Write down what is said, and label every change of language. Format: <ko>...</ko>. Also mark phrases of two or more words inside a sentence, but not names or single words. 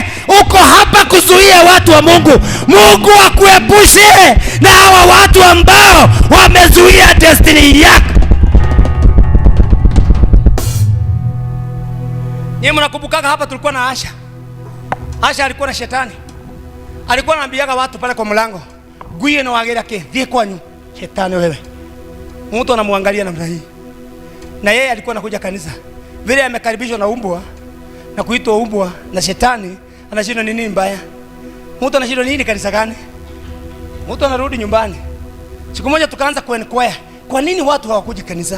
<sw>Uko hapa kuzuia watu wa Mungu. Mungu akuepushe na hawa watu ambao wamezuia destiny yako. Nyinyi mnakumbukaga hapa tulikuwa na Asha. Asha alikuwa na shetani. Alikuwa anaambiaga watu pale kwa mlango,</sw> <ki>"Guye no wagera ke, thie kwanyu."</ki> <sw>Shetani wewe. Mtu anamwangalia namna hii. Na yeye alikuwa anakuja kanisa. Vile amekaribishwa na umbwa na kuitwa umbwa na shetani, anashindwa nini mbaya? Mtu anashindwa nini kanisa gani? Mtu anarudi nyumbani. Siku moja tukaanza kuenquire, kwa nini watu hawakuji kanisa?</sw>